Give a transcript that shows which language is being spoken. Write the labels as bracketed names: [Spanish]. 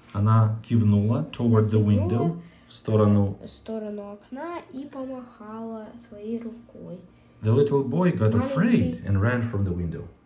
[Russian] Она кивнула [English] toward the window. [Russian] В сторону окна и помахала своей рукой. [English] The little boy got afraid and ran from the window.